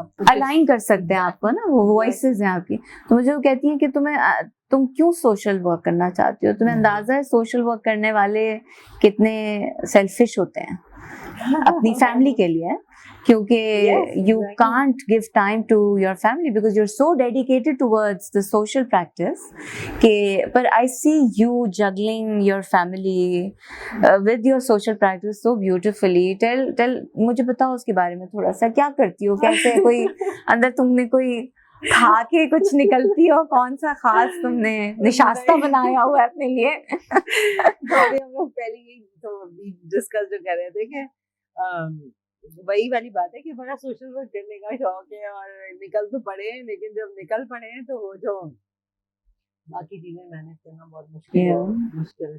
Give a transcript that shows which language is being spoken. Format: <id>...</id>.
<hi>Align कर सकते हैं आपको ना, वो वॉइसेस हैं आपकी. तो मुझे वो कहती हैं कि तुम क्यों सोशल वर्क करना चाहती हो? तुम्हें अंदाजा है सोशल वर्क करने वाले कितने सेल्फिश होते हैं अपनी फैमिली के लिए, क्योंकि</hi> <en>you can't give time to your family because you're so dedicated towards the social practice. But I see you juggling your family with your social practice so beautifully.</en> <hi>Tell मुझे बताओ उसके बारे में थोड़ा सा, क्या करती हो, कैसे कोई अंदर तुमने कोई खा के कुछ निकलती हो, कौन सा खास तुमने निशास्ता बनाया हुआ है अपने लिए? हम लोग पहले ही तो डिस्कस जो कर रहे थे कि वही वाली बात है कि बड़ा सोशल वर्क करने का शौक है और निकल तो पड़े हैं, लेकिन जब निकल पड़े हैं तो वो जो बाकी चीजें मैनेज करना बहुत मुश्किल है.</hi>